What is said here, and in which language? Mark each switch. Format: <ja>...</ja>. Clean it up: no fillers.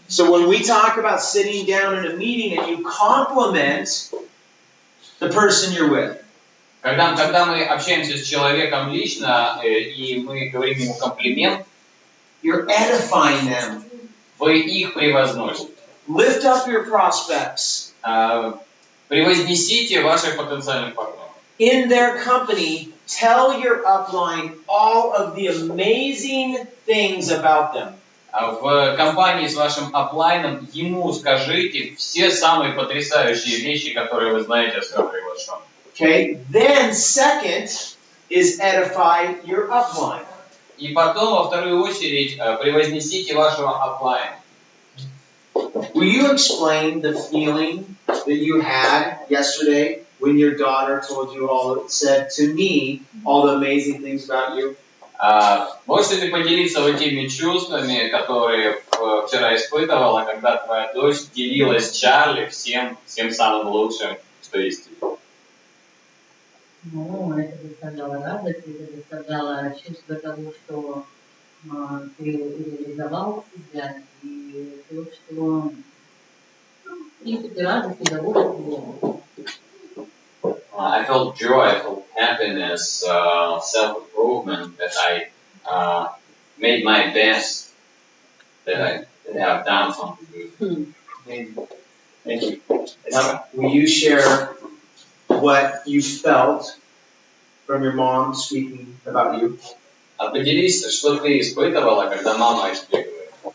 <en>So when we talk about sitting down in a meeting and you compliment the person you're with,</en> <ru>когда мы общаемся с человеком лично и мы говорим ему комплимент,</ru> <en>you're edifying them.</en> <ru>Вы их превозносите.</ru> <en>Lift up your prospects.</en> <ru>Превознесите ваших потенциальных партнеров.</ru> <en>In their company, tell your upline all of the amazing things about them.</en> <ru>В компании с вашим аплайном ему скажите все самые потрясающие вещи, которые вы знаете о своем приглашенном.</ru> <en>Okay. Then second is edify your upline.</en> <ru>И потом, во вторую очередь, превознесите вашего аплайна.</ru> <en>Will you explain the feeling that you had yesterday when your daughter told you said to me all the amazing things about you?</en> <ru>Можете ли поделиться вот теми чувствами, которые вчера испытывала, когда твоя дочь делилась с Чарли всем самым лучшим, что есть? Ну, это доставляло радость, это доставляло чувство того, что ты реализовал себя, и то, что в принципе радость, удовольствие.</ru> <en>I felt joy, I felt happiness, self-improvement, that I made my best, that I have done something good. Thank you. Now, will you share what you felt from your mom speaking about you?</en> <ru>А поделись, что ты испытывала, когда мама о тебе говорит.</ru>